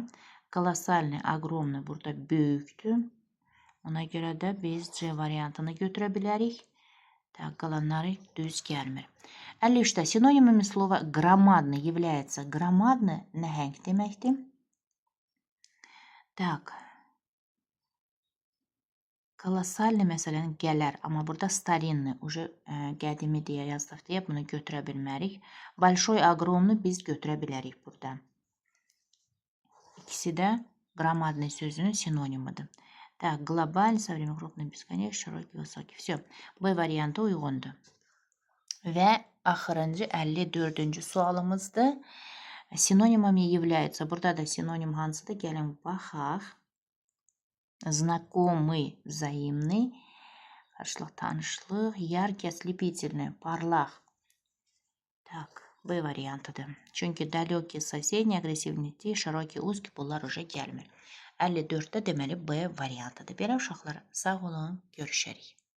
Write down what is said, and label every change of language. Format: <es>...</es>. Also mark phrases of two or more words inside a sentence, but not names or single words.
<ru>Колоссальный, огромный</ru> <az>burada böyükdür. Ona görə də biz C variantını götürə bilərik. Так, qalanları düz gəlmir.</az> <ru>53-də синонимами слова громадный является.</ru> <az>Громадный nəhəng deməkdir.</az> <ru>Так.</ru> <az>Колоссальный məsələn gələr, amma burada</az> <ru>старинный, уже</ru> <az>qədimi deyə yazdıq deyə bunu götürə bilmərik.</az> <ru>Большой, огромный</ru> <az>biz götürə bilərik burada. İkisi də громадный sözünün sinonimidir.</az> <ru>Так, глобальный, со временем крупный, бесконечный, широкий, высокий. Все.</ru> <az>B variantı uyğundur. Və axırıncı 54-cü sualımızdır.</az> <ru>Синонимами являются.</ru> <az>Burada da sinonim hansıdır? Gəlin baxaq.</az> <ru>Знакомый, взаимный,</ru> <az>qarşılıq, tanışlıq,</az> <ru>яркий, ослепительный,</ru> <az>parlaq. Так, B variantıdır. Çünki</az> <ru>далекий, соседний, агрессивный, широкий, узкий</ru> <az>bunlar уже gəlmir. 54-də deməli B variantıdır. Belə uşaqlar, sağ olun, görüşərik.</az>